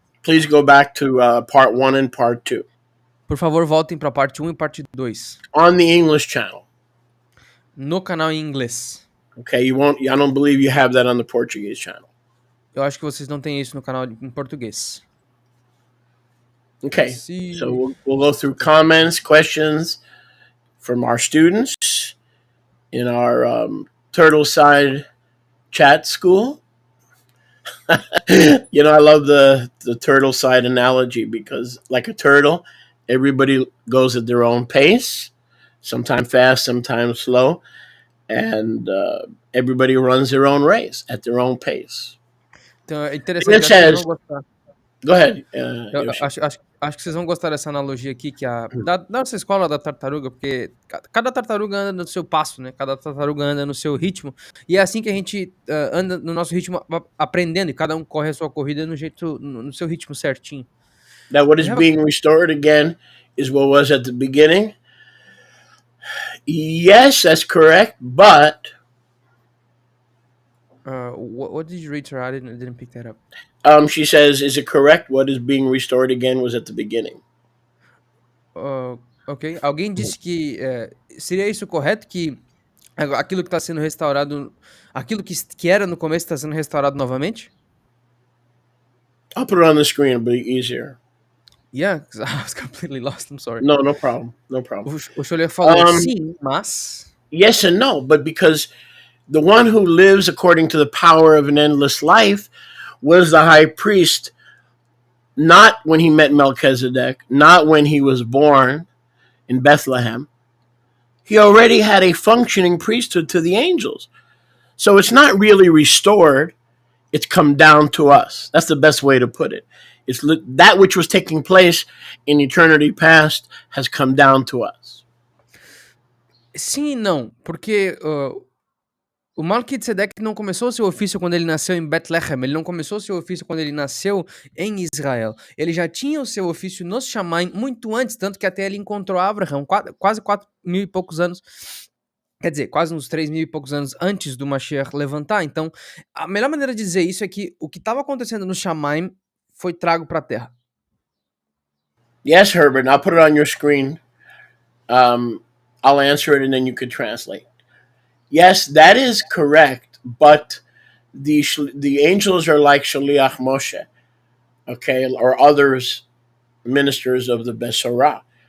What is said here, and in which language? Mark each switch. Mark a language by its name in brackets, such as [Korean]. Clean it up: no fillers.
[English] please go back to part 1 and part 2 [Portuguese] por favor, voltem para a parte 1 e parte 2 [English] on the English channel. [Portuguese] no canal em inglês. [English] Okay, I don't believe you have that on the Portuguese channel. [Portuguese] Eu acho que vocês não têm isso no canal em português. [English] Okay, See. so we'll go through comments, questions from our students in our Turtle Side chat school. You know, I love the turtle side analogy because, like a turtle, everybody goes at their own pace, sometimes fast, sometimes slow, and everybody runs their own race at their own pace. [Portuguese] Então é interessante. [English] It says, go ahead. [Portuguese] Acho que vocês vão gostar dessa analogia aqui, que da nossa escola da tartaruga, porque cada tartaruga anda no seu passo, né? Cada tartaruga anda no seu ritmo. E é assim que a gente anda no nosso ritmo aprendendo, e cada um corre a sua corrida no seu ritmo certinho. [English] That what is being restored again is what was at the beginning. Yes, that's correct, but what did you read, sir? I didn't pick that up. She says, is it correct? What is being restored again was at the beginning. Ok. [Portuguese] Alguém disse que seria isso correto, que aquilo que está sendo restaurado, aquilo que era no começo está sendo restaurado novamente? [English] I'll put it on the screen, it'll be easier. Yeah, because I was completely lost. I'm sorry. No problem. No problem. [Portuguese] O Choler falou sim, mas... [English] Yes and no, but because the one who lives according to the power of an endless life was the high priest, not when he met Melquisedeque, not when he was born in Bethlehem. He already had a functioning priesthood to the angels. So it's not really restored. It's come down to us. That's the best way to put it. It's that which was taking place in eternity past has come down to us. [Portuguese] Sim e não, porque o Melquisedeque não começou seu ofício quando ele nasceu em Bethlehem, ele não começou seu ofício quando ele nasceu em Israel. Ele já tinha o seu ofício nos Shamayim muito antes, tanto que até ele encontrou Abraão quase 4.000 e poucos anos, quer dizer, quase uns 3.000 e poucos anos antes do Mashiach levantar. Então, a melhor maneira de dizer isso é que o que estava acontecendo no Shamayim foi trago para a terra. [English] Yes, Herbert, I'll put it on your screen. I'll answer it and then you could translate. Yes, that is correct, but the angels are like Shaliach Moshe, okay, or others, ministers of the Besorah.